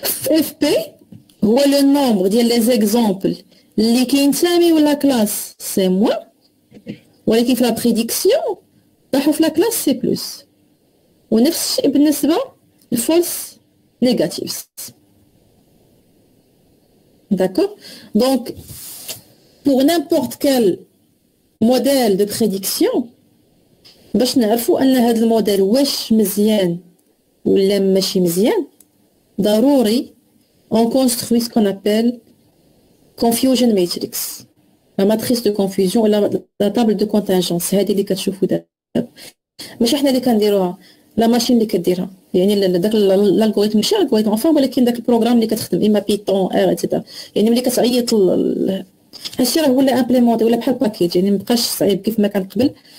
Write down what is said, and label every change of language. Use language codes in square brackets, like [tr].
[ar] اف بي هو لو نومبر ديال لي زيكزامبل اللي كينسميو لا كلاس سي موان، ولكن في لا بريديكسيون راحوا في لا كلاس سي بلس. ونفس الشيء بالنسبه للفولس نيجاتيفز، داكوغ. دونك [fr] pour n'importe quel modèle de prédiction [ar] باش نعرفوا ان هذا الموديل واش مزيان ولا ماشي مزيان، ضروري [fr] on construit ce qu'on appelle confusion matrix، la matrice de confusion ولا la table de contingence. [ar] هذه اللي كتشوفوا دابا ماشي حنا اللي كنديروها، لا ماشين اللي كديرها، يعني داك الالغوريثم ماشي الالغوريثم انفا، ولكن داك البروغرام اللي كتخدم اما بيتون ار اتسيتيرا. يعني ملي كتعيط هادشي راه ولا امبليمونتي ولا بحال باكيج، يعني مبقاش صعيب كيف ما كان قبل.